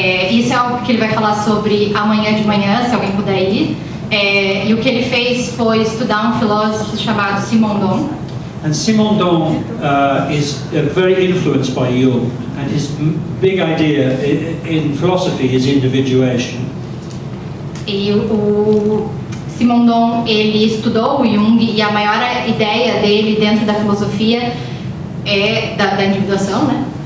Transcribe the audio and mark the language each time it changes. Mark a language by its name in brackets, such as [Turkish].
[Portuguese] Isso é algo que ele vai falar sobre amanhã de manhã, se alguém puder ir. E o que ele fez foi estudar um filósofo chamado Simondon. [English] And Simondon is very influenced by Jung, and his big idea in philosophy is individuation. [Portuguese] E o Simondon, ele estudou o Jung, e a maior ideia dele dentro da filosofia é da individuação, né?